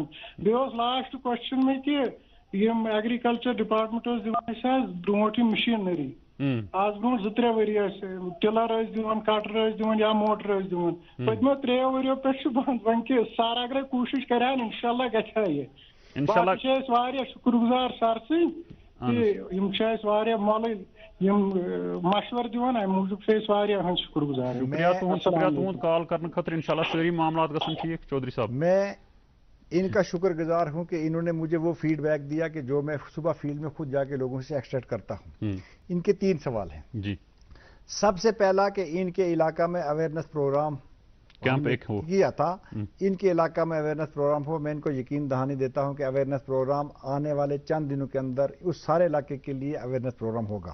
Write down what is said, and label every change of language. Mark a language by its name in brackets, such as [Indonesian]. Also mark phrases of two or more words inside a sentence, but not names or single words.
[Kashmiri] بیٚیہِ اوس [English] last question [Kashmiri] مےٚ کہ یِم [English] agriculture department [Kashmiri] اوس دِوان اَسہِ حظ برونٛٹھ یِم مشیٖنری، آز برونٛٹھ 2-3 ؤری ٲسۍ ٹِلر ٲسۍ دِوان، کٹر ٲسۍ دِوان یا موٹر ٲسۍ دِوان، پٔتمیو 3 ؤرۍیو پٮ۪ٹھ چھُ بنٛد۔ وۄنۍ کہ سر اگرے کوٗشش کرہن انشاءاللہ گژھِ ہا یہِ۔ باقٕے چھِ أسۍ واریاہ شُکر گُزار سر سٕنٛدۍ کہ یِم چھِ اَسہِ واریاہ مۄلٕلۍ یِم مشور دِوان، امہِ موٗجوٗب چھِ أسۍ واریاہ ہٕنٛدۍ شُکر گُزار۔ شکریہ تُہُنٛد کال کرنہٕ خٲطرٕ، انشاءاللہ سٲری معاملات گژھن ٹھیک۔ [Urdu] چودھری صاحب، میں ان کا شکر گزار ہوں کہ انہوں نے مجھے وہ فیڈ بیک دیا کہ جو میں صبح فیلڈ میں خود جا کے لوگوں سے ایکسٹریکٹ کرتا ہوں۔ ان کے 3 سوال ہیں۔ جی، سب سے پہلا کہ ان کے علاقہ میں [English] awareness program [Urdu] کیا تھا، ان کے علاقہ میں [English] awareness program [Urdu] ہو، میں ان کو یقین دہانی دیتا ہوں کہ [English] awareness program [Urdu] آنے والے چند دنوں کے اندر اس سارے علاقے کے لیے [English] awareness program [Urdu] ہوگا۔